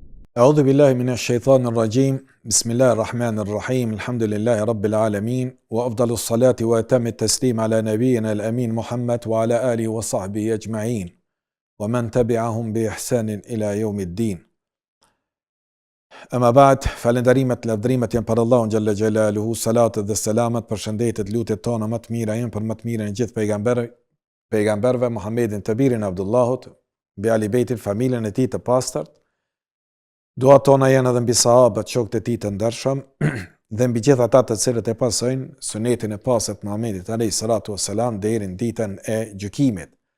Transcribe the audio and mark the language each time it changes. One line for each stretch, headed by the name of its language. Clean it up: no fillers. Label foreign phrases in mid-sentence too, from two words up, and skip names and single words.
Arabic: أعوذ بالله من الشيطان الرجيم. بسم الله الرحمن الرحيم. الحمد لله رب العالمين وأفضل الصلاة وأتم التسليم على نبينا الأمين محمد وعلى آله وصحبه أجمعين ومن تبعهم بإحسان إلى يوم الدين. أما بعد,
Albanian: falendarimet, lavdrimet janë për Allahun
Arabic: جل جلاله,
Albanian: salatet dhe selamet, përshëndetet, lutjet tona më të mira janë për më të mirën e gjithë pejgamberëve, Muhammedin të birin Abdullahut, mbi Ali Bejtin, familjen e tij të pastërt. Duat tona janë edhe mbi sahabët, shokët e tij të ndershëm dhe mbi gjithë ata të cilët e pasojnë sunetin e pastërt Muhammedit
Arabic: عليه الصلاة والسلام
Albanian: deri në ditën e gjykimit.